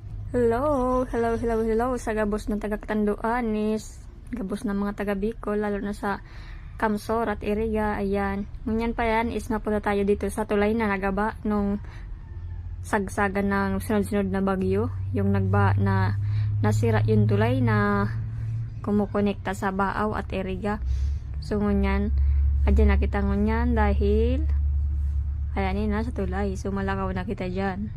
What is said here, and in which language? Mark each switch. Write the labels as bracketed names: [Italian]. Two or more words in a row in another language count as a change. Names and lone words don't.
[Bikol] Hello sa gabos ng taga Katanduanis, gabos ng mga taga Bicol, lalo na sa Kamsor at Iriga. Ayan, ngunyan pa yan is napunta tayo dito sa tulay na nagaba nung sagsagan ng sunod-sunod na bagyo, yung nagba na nasira yung tulay na kumukonekta sa Baaw at Iriga. So ngunyan, adyan nakita ngunyan dahil ayan na sa tulay, so malakaw na kita dyan.